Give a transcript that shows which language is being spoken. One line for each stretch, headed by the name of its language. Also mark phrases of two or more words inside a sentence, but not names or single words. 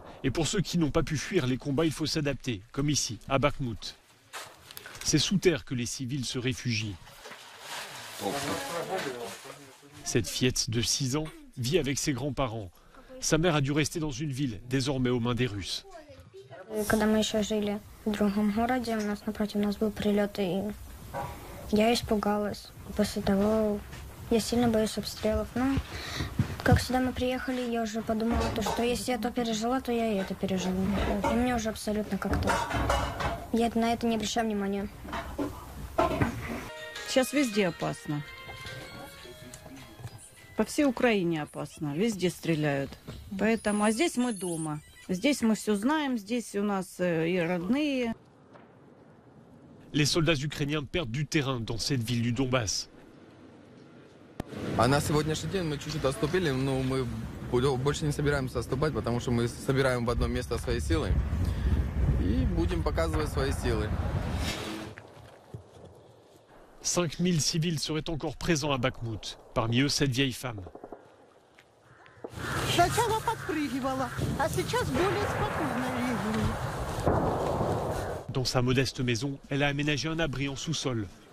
French: Et pour ceux qui n'ont pas pu fuir les combats, il faut s'adapter, comme ici, à Bakhmout. C'est sous terre que les civils se réfugient. Cette fillette de 6 ans vit avec ses grands-parents. Sa mère a dû rester dans une ville, désormais aux mains des Russes.
Russian: Когда мы еще жили в другом городе, у нас напротив нас был прилет, и я испугалась. После того я сильно боюсь обстрелов. Но как сюда мы приехали, я уже подумала, что если я то пережила, то я и это переживу. И мне уже абсолютно как-то... Я на это не обращаю внимания. Сейчас везде опасно. По всей Украине опасно. Везде стреляют. Поэтому, а здесь мы дома. Здесь мы все знаем, здесь у нас и родные.
French: Les soldats ukrainiens perdent du terrain dans cette ville du Donbass.
Russian: А на сегодняшний день мы чуть-чуть отступили, но мы больше не собираемся отступать, потому что мы собираем в одно место свои силы и будем показывать свои силы.
French: 5000 civils seraient encore présents à Bakhmout, parmi eux cette vieille femme. Dans sa modeste maison, elle a aménagé un abri en sous-sol.